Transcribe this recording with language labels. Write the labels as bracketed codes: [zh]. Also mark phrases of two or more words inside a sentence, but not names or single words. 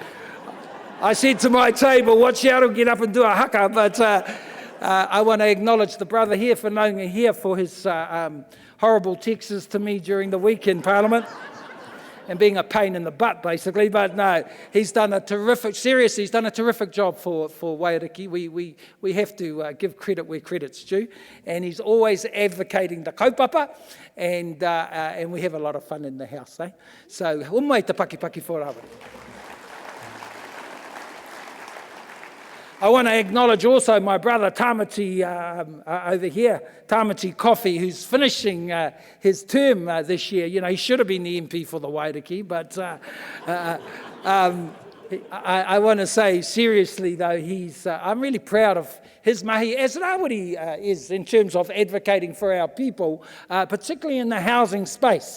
[en] I said to my table, watch out, I'll get up and do a haka, but I want to acknowledge the brother here, Whanonga here, for his horrible texts to me during the week in Parliament and being a pain in the butt, basically. But no, he's done a terrific, seriously, he's done a terrific job for Waiariki. We have to give credit where credit's due. And he's always advocating the kaupapa, and we have a lot of fun in the house, eh? So, [mi] umai te paki for Rawiri. [en] I want to acknowledge also my brother Tamati over here, Tamati Coffey, who's finishing his term this year. You know, he should have been the MP for the Waiariki, but I want to say seriously though, I'm really proud of his mahi, as Rawiri is in terms of advocating for our people, particularly in the housing space.